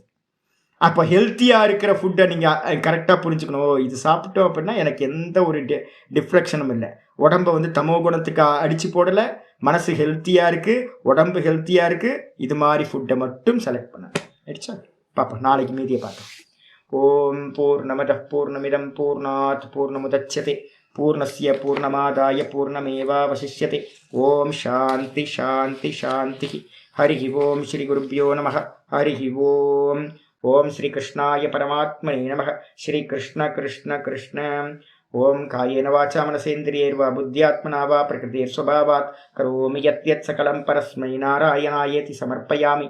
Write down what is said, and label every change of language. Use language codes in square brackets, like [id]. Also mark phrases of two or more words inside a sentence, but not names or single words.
[ta] அப்போ ஹெல்த்தியாக இருக்கிற ஃபுட்டை நீங்கள் கரெக்டாக புரிஞ்சுக்கணும். இது சாப்பிட்டோம் அப்படின்னா எனக்கு எந்த ஒரு டிஃப்ரெக்ஷனும் இல்லை, உடம்பை வந்து தமோ குணத்துக்கு அடித்து போடலை, மனசு ஹெல்த்தியாக இருக்குது, உடம்பு ஹெல்த்தியாக இருக்குது. இது மாதிரி ஃபுட்டை மட்டும் செலக்ட் பண்ண அடிச்சா பார்ப்போம். நாளைக்கு மீதியை பார்த்தோம். [sa] ॐ पूर्णमदः पूर्णमिदं पूर्णात् पूर्णमुदच्यते पूर्णस्य पूर्णमादाय पूर्णमेवावशिष्यते. ॐ शान्ति शान्ति शान्ति. हरिः ॐ श्री गुरुभ्यो नमः. हरिः ॐ ॐ श्री कृष्णाय परमात्मने नमः. श्री कृष्ण कृष्ण कृष्ण. ॐ कायेन वाचा मनसेन्द्रियैर्वा बुद्ध्यात्मना वा प्रकृतिस्वभावात् करोमि यद्यत् सकलं परस्मै नारायणायेति समर्पयामि.